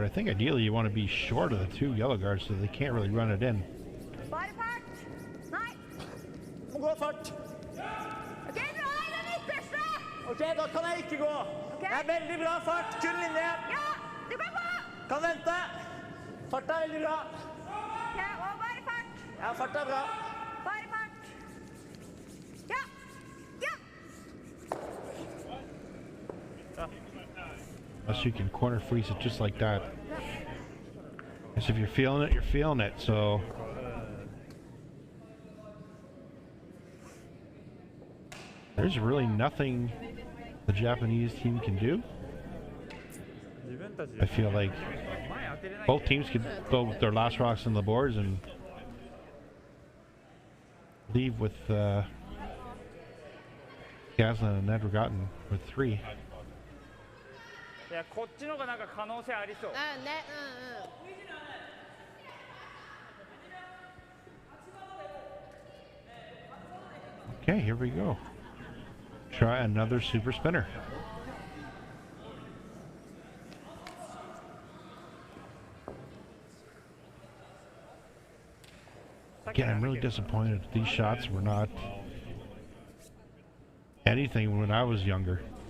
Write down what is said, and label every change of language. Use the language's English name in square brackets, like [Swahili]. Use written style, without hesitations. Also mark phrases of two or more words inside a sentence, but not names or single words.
[English] I think ideally you want to be short of the 2 yellow guards so they can't really run it in. [Norwegian] Bare fart. Nei. Må gå fart. Ok, dra i den ytterste. Ok, da kan jeg ikke gå. Det er veldig bra fart, kun linje. Ja, du kan gå. Kan vente. Fart er veldig bra. Ok, og bare fart. Ja, fart er bra. Bare fart. Ja. Ja. [English] Unless you can corner freeze it just like that. Because if you're feeling it, you're feeling it, so... There's really nothing the Japanese team can do. I feel like both teams could go with their last rocks on the boards and leave with Skaslien and Nedregotten with 3. [Japanese] いや、こっちの方がなんか可能性ありそう。ね、 [English] Okay, here we go. Try another super spinner. Again, I'm really disappointed these shots were not anything when I was younger.